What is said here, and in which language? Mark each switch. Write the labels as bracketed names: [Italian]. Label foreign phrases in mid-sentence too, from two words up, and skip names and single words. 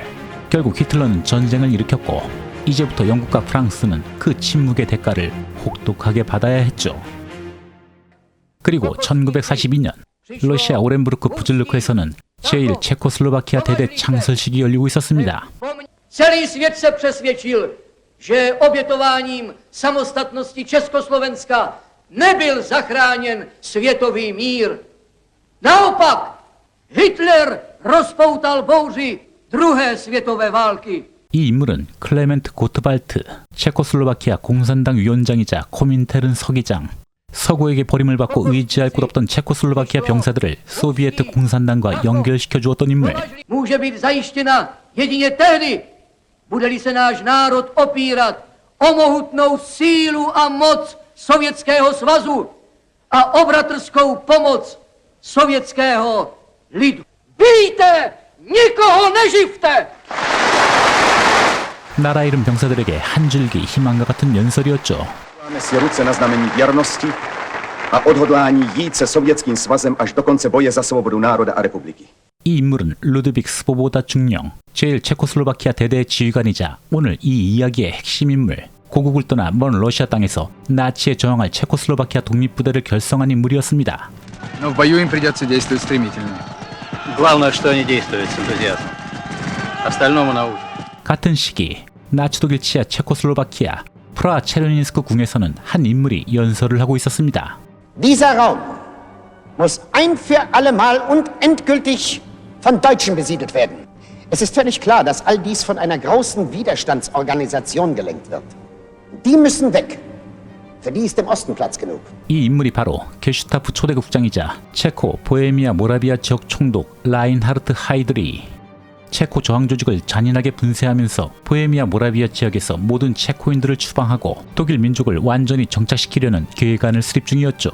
[Korean] 결국 히틀러는 전쟁을 일으켰고 이제부터 영국과 프랑스는 그 침묵의 대가를 혹독하게 받아야 했죠. 그리고 1942년 러시아 오렌부르크 부즐르크에서는 제1 체코슬로바키아 대대 창설식이 열리고 있었습니다. [Czech] Celý svět se přesvědčil, že obětováním samostatnosti Československa nebyl zachráněn světový mír. Naopak, Hitler rozpoutal bouři druhé světové války. [Korean] 이 인물은 클레멘트 고트발트, 체코슬로바키아 공산당 위원장이자 코민테른 서기장. 서구에게 버림을 받고 의지할 곳 없던 체코슬로바키아 병사들을 소비에트 공산당과 연결시켜 주었던 인물. [Czech] Může být zajištěna jedině tehdy, bude-li se náš národ opírat o mohutnou sílu a moc Sovětského svazu a o bratrskou pomoc sovětského lidu. Bijte, nikoho neživte! [Korean] 나라 잃은 병사들에게 한 줄기 희망과 같은 연설이었죠. [Czech] Si ruce na znamení věrnosti a odhodlání jít se Sovětským svazem až do konce boje za svobodu národa a republiky. [Korean] 이 인물은 루드빅 스보보다 중령, 제1 체코슬로바키아 대대의 지휘관이자 오늘 이 이야기의 핵심 인물. 고국을 떠나 먼 러시아 땅에서 나치에 저항할 체코슬로바키아 독립부대를 결성한 인물이었습니다. [Russian] Но в бою им придется действовать стремительно. Главное, что они действуют с энтузиазмом. Остальному научат. [Korean] 같은 시기 나치 독일 치하 체코슬로바키아 프라하 체르니스크 궁에서는 한 인물이 연설을 하고 있었습니다. [German] Dieser Raum muss ein für allemal und endgültig von Deutschen besiedelt werden. Es ist völlig klar, dass all dies von einer großen Widerstandsorganisation gelenkt wird. Die müssen weg. Für die ist im Osten Platz genug. [Korean] 이 인물이 바로 게슈타프 초대 국장이자 체코 보헤미아 모라비아 지역 총독 라인하르트 하이드리. 체코 저항 조직을 잔인하게 분쇄하면서 보헤미아 모라비아 지역에서 모든 체코인들을 추방하고 독일 민족을 완전히 정착시키려는 계획안을 수립 중이었죠.